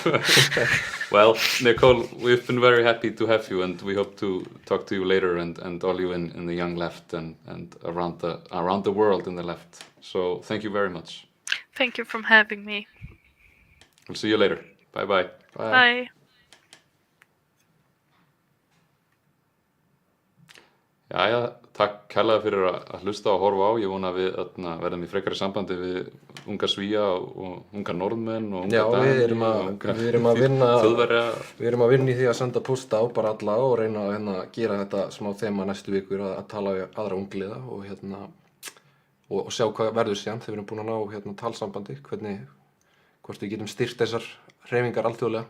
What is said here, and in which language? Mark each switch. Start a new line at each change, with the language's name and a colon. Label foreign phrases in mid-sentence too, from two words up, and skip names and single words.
English: Well, Nicole, we've been very happy to have you, and we hope to talk to you later, and all you in the young left and around the world in the left. So thank you very much. Thank you for having me. We'll see you later. Bye bye. Bye.
Icelandic: Jæja, takk kærlega fyrir að hlusta og horfa á. Ég vona að við verðum í frekari sambandi við unga Svíja og unga Norðmenn og unga Dani við erum að vinna Þjóðverja. Við erum að vinna í því að senda posta á bara alla og reyna að gera þetta smá þema næstu vikur, að tala við aðra ungliða og sjá hvað verður síðan þegar við erum búin að ná talsambandi, hvort við getum styrkt þessar hreyfingar alþjóðlega.